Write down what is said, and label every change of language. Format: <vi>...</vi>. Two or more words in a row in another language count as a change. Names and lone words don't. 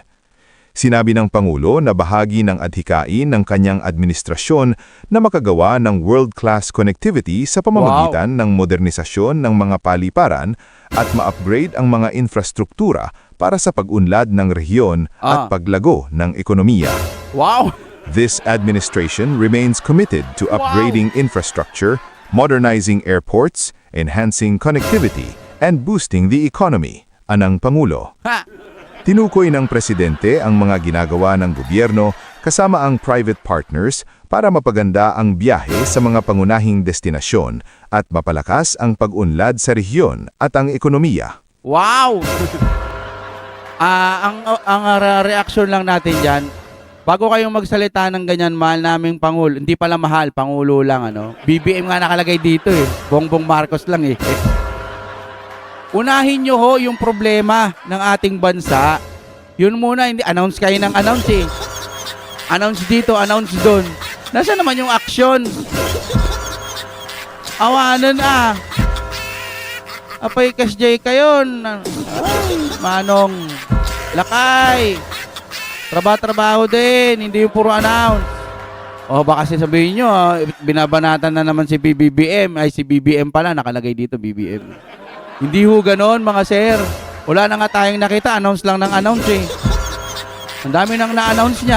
<tl>Sinabi ng Pangulo na bahagi ng adhikain ng kanyang administrasyon na makagawa ng</tl> <en>world-class connectivity</en> <tl>sa pamamagitan ng modernisasyon ng mga paliparan at ma-upgrade ang mga infrastruktura para sa pag-unlad ng rehiyon at paglago ng ekonomiya. Wow!</tl> <en>This administration remains committed to upgrading infrastructure, modernizing airports, enhancing connectivity, and boosting the economy,</en> <tl>anang Pangulo. Tinukoy ng Presidente ang mga ginagawa ng gobyerno kasama ang private partners para mapaganda ang biyahe sa mga pangunahing destinasyon at mapalakas ang pag-unlad sa rehiyon at ang ekonomiya. Wow! Ang reaksyon lang natin dyan, bago kayong magsalita ng ganyan, mahal naming Pangulo, hindi pala mahal, Pangulo lang, BBM nga nakalagay dito Bongbong Marcos lang Unahin nyo yung problema ng ating bansa. Yun muna, hindi announce kayo ng announce Announce dito, announce doon. Nasaan naman yung action?</tl> <ilo>Awanan Apay kasjay kayo. Manong, lakay.</ilo> <tl>Trabaho din, hindi yung puro announce. Baka sabihin nyo, binabanatan na naman si BBM. Si BBM pala, nakalagay dito BBM. Hindi ho ganon mga sir. Wala na nga tayong nakita, announce lang ng announce Ang dami nang na-announce niyan.</tl>